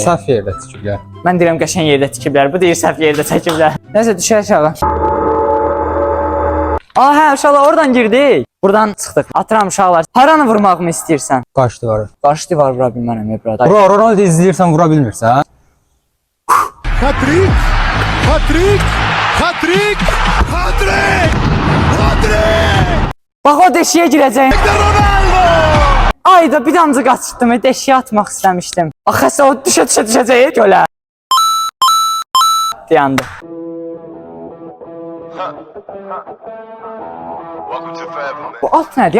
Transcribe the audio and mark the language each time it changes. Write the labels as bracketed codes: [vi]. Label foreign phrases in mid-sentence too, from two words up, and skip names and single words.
[az] səhv yerdə tikiblər. Mən deyirəm qəşəng yerdə tikiblər, bu deyir səhv yerdə çəkiblər. Nəsə düşər aşağı. Hə, uşaqlar oradan girdik. Buradan çıxdıq. Atıram uşaqlar. Haranı vurmağımı istəyirsən? Qaç divarı. Qarşı divar vura bilmərəm burada. Bro, Ronaldo izləyirsən vura bilmirsən. Hat-trick! Hat-trick! Hat-trick! Hat-trick! Hat-trick! Bax o deşiyə girəcəyim. Ronaldo! Ayda bir damcı qaçırdım, deşiyə atmaq istəmişdim. Axı o düşəcək gölə. Dayandı. Bu alt nədir?